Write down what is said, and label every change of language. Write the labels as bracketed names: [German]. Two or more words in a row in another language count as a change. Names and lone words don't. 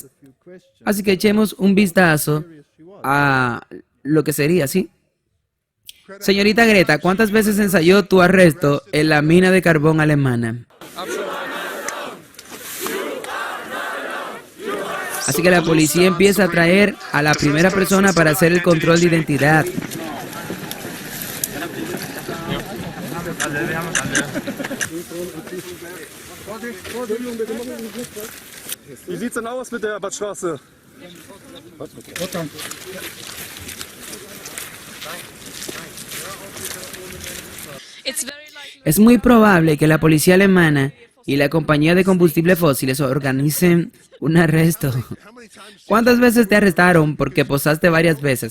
[Spanish] Así que echemos un vistazo a lo que sería, ¿sí? Señorita Greta, ¿cuántas veces ensayó tu arresto en la mina de carbón alemana? Así que la policía empieza a traer a la primera persona para hacer el control de identidad. [German] Wie sieht's denn aus mit der Abfahrtsstraße? [Spanish] Es muy probable que la policía alemana y la compañía de combustibles fósiles organicen un arresto. ¿Cuántas veces te arrestaron porque posaste varias veces?